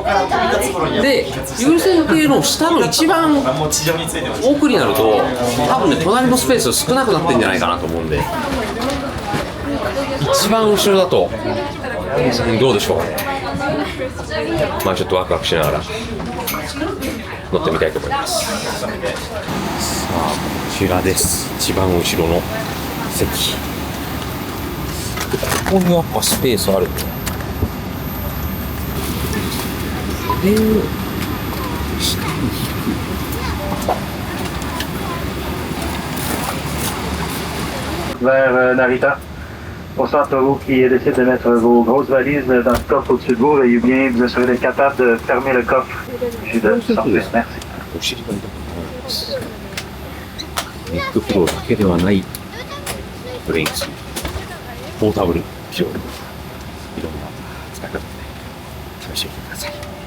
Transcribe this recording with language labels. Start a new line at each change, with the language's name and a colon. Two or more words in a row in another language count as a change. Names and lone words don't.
Japanese: で、流線形の下の一番奥になると、多分ね、隣のスペース少なくなってんじゃないかなと思うんで、一番後ろだと、どうでしょう。まあちょっとワクワクしながら乗ってみたいと思います。さあ、こちらです。一番後ろの席。ここにやっぱスペースある。
French: vers Narita. Au centre, vous qui décidez de mettre vos grosses valises dans le coffre au-dessus de vous, veuillez bien vous assurer d'être capable de fermer le coffre puis de sortir. Merci.
Japanese: お尻が痛くなります。ネックフローだけではないブレインス、ポータブルピロー、いろんな使い方で試してみてください。